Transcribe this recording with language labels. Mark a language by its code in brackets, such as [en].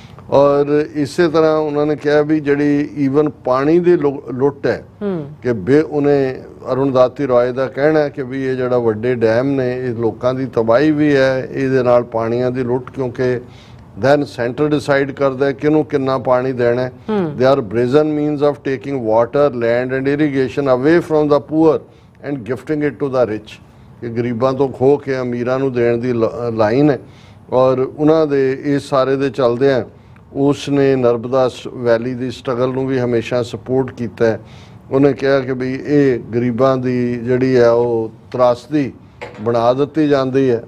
[pa] ਔਰ ਇਸੇ ਤਰ੍ਹਾਂ ਉਹਨਾਂ ਨੇ ਕਿਹਾ ਵੀ ਜਿਹੜੀ ਈਵਨ ਪਾਣੀ ਦੀ ਲੁੱਟ ਹੈ ਕਿ ਉਹਨੇ ਅਰੁਣਧਾਤੀ ਰਾਏ ਦਾ ਕਹਿਣਾ ਹੈ ਕਿ ਵੀ ਇਹ ਜਿਹੜਾ ਵੱਡੇ ਡੈਮ ਨੇ ਇਹ ਲੋਕਾਂ ਦੀ ਤਬਾਹੀ ਵੀ ਹੈ, ਇਹਦੇ ਨਾਲ ਪਾਣੀਆਂ ਦੀ ਲੁੱਟ, ਕਿਉਂਕਿ [en] then center decide [pa] ਕਰਦਾ ਹੈ ਕਿਹਨੂੰ ਕਿੰਨਾ ਪਾਣੀ ਦੇਣਾ ਹੈ। [en] they are brazen means of taking water, land and irrigation away from the poor and gifting it to the rich। [pa] ਕਿ ਗਰੀਬਾਂ ਤੋਂ ਖੋਹ ਕੇ ਅਮੀਰਾਂ ਨੂੰ ਦੇਣ ਦੀ ਲਾਈਨ ਹੈ। ਔਰ ਉਹਨਾਂ ਦੇ ਇਸ ਸਾਰੇ ਦੇ ਚਲਦੇ ਆ ਉਸ ਨੇ ਨਰਮਦਾ ਵੈਲੀ ਦੀ ਸਟਰਗਲ ਨੂੰ ਵੀ ਹਮੇਸ਼ਾ ਸਪੋਰਟ ਕੀਤਾ ਹੈ। ਉਹਨੇ ਕਿਹਾ ਕਿ ਵੀ ਇਹ ਗਰੀਬਾਂ ਦੀ ਜਿਹੜੀ ਹੈ ਉਹ ਤਰਾਸਦੀ ਬਣਾ ਦਿੱਤੀ ਜਾਂਦੀ ਹੈ।